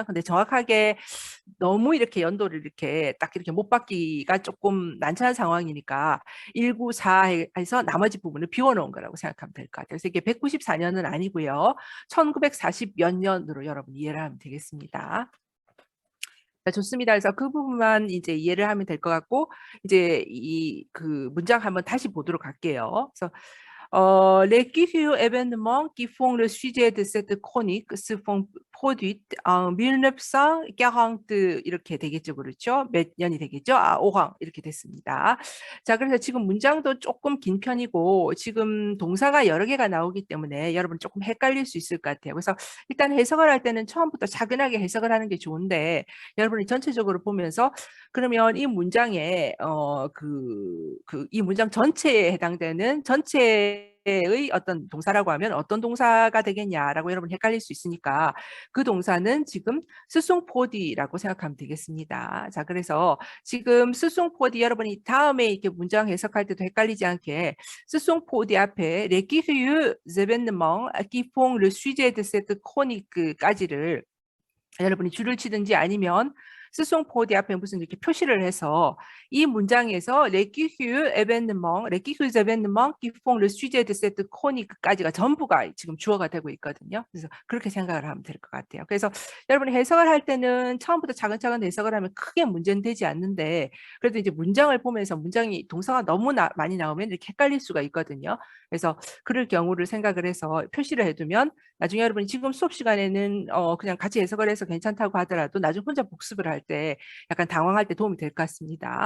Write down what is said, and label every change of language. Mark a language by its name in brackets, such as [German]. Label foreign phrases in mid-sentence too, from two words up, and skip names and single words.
[Korean] 근데 정확하게 너무 이렇게 연도를 이렇게 딱 이렇게 못 받기가 조금 난처한 상황이니까 194에서 나머지 부분을 비워놓은 거라고 생각하면 될 것 같아요. 그래서 이게 194년은 아니고요. 1940 몇 년으로 여러분 이해를 하면 되겠습니다. 자, 좋습니다. 그래서 그 부분만 이제 이해를 하면 될 것 같고, 이제 그 문장 한번 다시 보도록 할게요. [French] 그래서 les événements qui font le sujet de cette chronique se font produits en 1940 [Korean] 이렇게 되겠죠, 그렇죠? 몇 년이 되겠죠? 5항 이렇게 됐습니다. 자, 그래서 지금 문장도 조금 긴 편이고 지금 동사가 여러 개가 나오기 때문에 여러분 조금 헷갈릴 수 있을 것 같아요. 그래서 일단 해석을 할 때는 처음부터 차근하게 해석을 하는 게 좋은데 여러분이 전체적으로 보면서 그러면 이 문장에 이 문장 전체에 해당되는 전체의 어떤 동사라고 하면 어떤 동사가 되겠냐라고 여러분 헷갈릴 수 있으니까 그 동사는 지금 스송포디라고 생각하면 되겠습니다. 자, 그래서 지금 스송포디 여러분이 다음에 이렇게 문장 해석할 때도 헷갈리지 않게 스송포디 앞에 [French] les événements qui font le sujet de cette chronique까지를 [Korean] 여러분이 줄을 치든지 아니면 스송포디 앞에 무슨 이렇게 표시를 해서 이 문장에서 [French] les événements qui font le sujet de cette chronique까지가 [Korean] 전부가 지금 주어가 되고 있거든요. 그래서 그렇게 생각을 하면 될 것 같아요. 그래서 여러분이 해석을 할 때는 처음부터 차근차근 해석을 하면 크게 문제는 되지 않는데 그래도 이제 문장을 보면서 동사가 너무 많이 나오면 이렇게 헷갈릴 수가 있거든요. 그래서 그럴 경우를 생각을 해서 표시를 해두면 나중에 여러분이 지금 수업 시간에는 그냥 같이 해석을 해서 괜찮다고 하더라도 나중에 혼자 복습을 할 때 약간 당황할 때 도움이 될 것 같습니다.